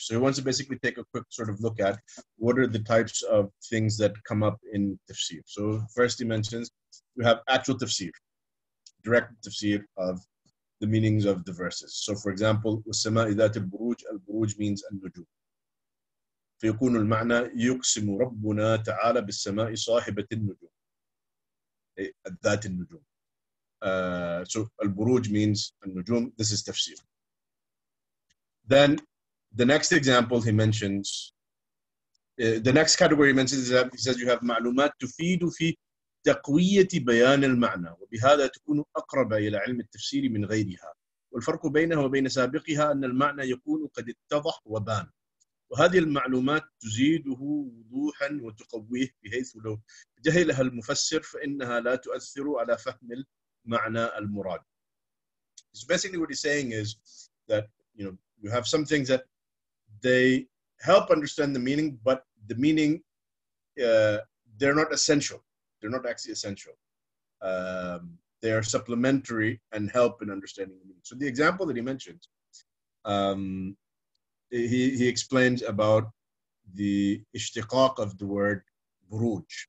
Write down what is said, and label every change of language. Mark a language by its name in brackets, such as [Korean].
[English] So he wants to basically take a quick sort of look at what are the types of things that come up in tafsir. So first he mentions we have actual tafsir, direct tafsir of the meanings of the verses. So for example, [Arabic] وَالسَّمَاءِ ذَاتِ الْبُرُوجِ, [English] al-buruj means al-nujum. [Arabic] فيكون المعنى يقسم ربنا تعالى بالسماء صاحبة النجوم, ذات النجوم. [English] So al-buruj means al-nujum. This is tafsir. Then the next example he mentions, the next category he mentions is that he says you have [Arabic] معلومات تفيد في تقوية بيان المعنى وبهذا تكون أقرب إلى علم التفسير من غيرها والفرق بينها وبين سابقها أن المعنى يكون قد اتضح وبان وهذه المعلومات تزيده وضوحا وتقويه بحيث لو جهلها المفسر فإنها لا تؤثر على فهم المعنى المراد. [English] So basically what he's saying is that you have some things that they help understand the meaning, but the meaning they're not essential. They're not actually essential. They are supplementary and help in understanding the meaning. So the example that he mentions, he explains about the ishtiqaq of the word buruj.